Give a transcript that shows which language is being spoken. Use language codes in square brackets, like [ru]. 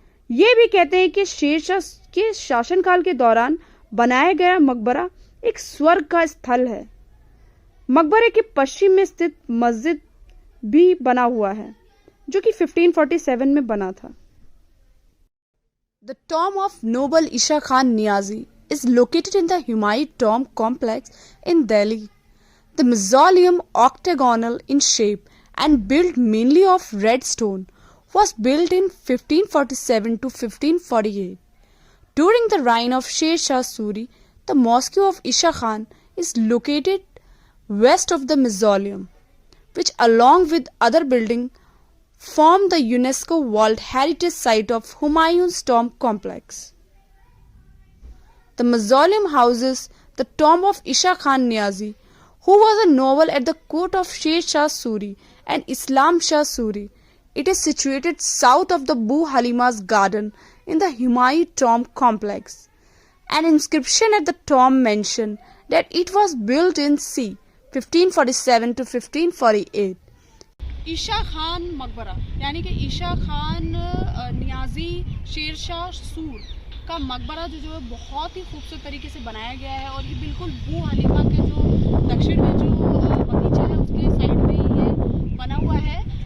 [hi] ये भी कहते हैं कि शेरशाह के शासनकाल के दौरान बनाया गया मकबरा एक स्वर्ग का स्थल है। मकबरे के पश्चिम में स्थित मस्जिद भी बना हुआ है, जो कि 1547 में बना था। [en] The tomb of noble Isha Khan Niazi is located in the Humayun Tomb complex in Delhi. The mausoleum, octagonal in shape and built mainly of red stone, was built in 1547 to 1548. During the reign of Sher Shah Suri, the mosque of Isha Khan is located west of the mausoleum, which along with other buildings form the UNESCO World Heritage Site of Humayun's Tomb Complex. The mausoleum houses the tomb of Isha Khan Niazi, who was a noble at the court of Sher Shah Suri and Islam Shah Suri. It is situated south of the Boo Halima's garden in the Humayun Tomb Complex. An inscription at the tomb mentioned that it was built in c. 1547 to 1548. [hi] Isha Khan मकबरा यानी कि ईशा खान नियाजी शेरशाह सूर का मकबरा जो है बहुत ही खूबसूरत तरीके से बनाया गया है और ये बिल्कुल बू हलीमा के जो दक्षिण में जो बगीचा है उसके साइड में ही ये बना हुआ है।